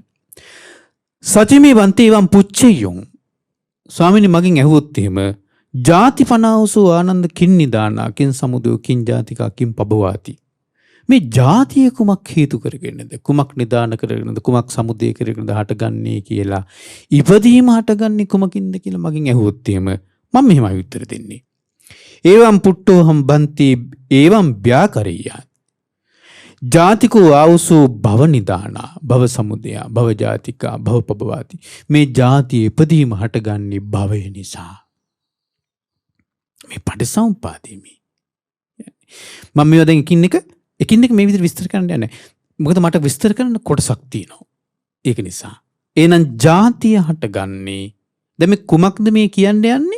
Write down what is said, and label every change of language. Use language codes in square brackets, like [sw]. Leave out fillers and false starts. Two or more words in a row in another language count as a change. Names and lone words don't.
[pi] සචිමේ වන්ති එවං පුච්චෙයොන් ස්වාමීනි [si] මගෙන් ඇහුවොත් එහෙම [pi] ජාති පනාවසෝ ආනන්ද කින් නිදානා කින් සමුදය කින් ජාතිකා කින් පබවාති. [si] මේ ජාතිය කුමක් හේතු කරගෙනද? කුමක් නිදාන කරගෙනද? කුමක් සමුදය කරගෙනද හටගන්නේ කියලා? ඉපදීම හටගන්නේ කුමකින්ද කියලා මගෙන් ඇහුවොත් එහෙම මම මෙහෙමයි උත්තර දෙන්නේ. [pi] එවං පුට්ටෝ හම් බන්ති එවං ව්‍යාකරියා. ජාතිකෝ ආවුසෝ භව නිදානා භව සමුදය භව ජාතිකා භව පබවාති. [si] මේ ජාතිය ඉපදීම හටගන්නේ භවය නිසා. මේ පටිසමුප්පාදේ මේ. මම මේවා දැන් එකින් එක මේ විදිහට විස්තර කරන්න යන්නේ. මොකද මට විස්තර කරන්න කොටසක් තියෙනවා. ඒක නිසා. එහෙනම් ජාතිය හටගන්නේ දැන් මේ කුමක්ද මේ කියන්න යන්නේ?